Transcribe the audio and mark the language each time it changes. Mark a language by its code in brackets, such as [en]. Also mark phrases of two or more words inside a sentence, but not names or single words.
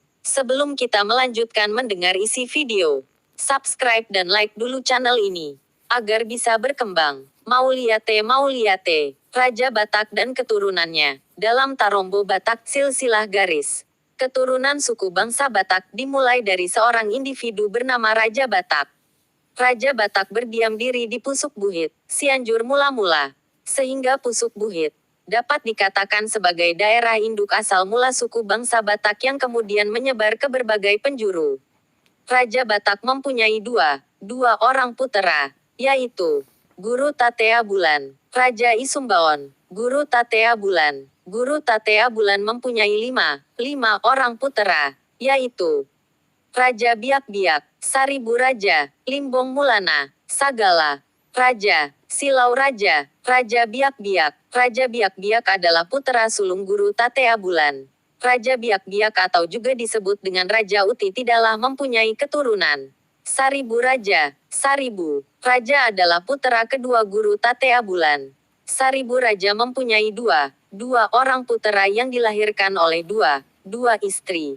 [id] Sebelum kita melanjutkan mendengar isi video, subscribe dan like dulu channel ini, agar bisa berkembang. Mauliate, Raja Batak dan keturunannya, dalam Tarombo Batak silsilah garis. Keturunan suku bangsa Batak dimulai dari seorang individu bernama Raja Batak. Raja Batak berdiam diri di Pusuk Buhit, Cianjur mula-mula, sehingga Pusuk Buhit dapat dikatakan sebagai daerah induk asal mula suku bangsa Batak yang kemudian menyebar ke berbagai penjuru. Raja Batak mempunyai dua orang putera, yaitu Guru Tatea Bulan, Raja Isumbaon, Guru Tatea Bulan. Guru Tatea Bulan mempunyai lima orang putera, yaitu Raja Biak-Biak, Saribu Raja, Limbong Mulana, Sagala, Raja, Silau Raja, Raja Biak-Biak. Raja Biak-Biak adalah putra sulung Guru Tatea Bulan. Raja Biak-Biak atau juga disebut dengan Raja Uti tidaklah mempunyai keturunan. Saribu Raja, Saribu Raja adalah putra kedua Guru Tatea Bulan. Saribu Raja mempunyai dua orang putera yang dilahirkan oleh dua istri.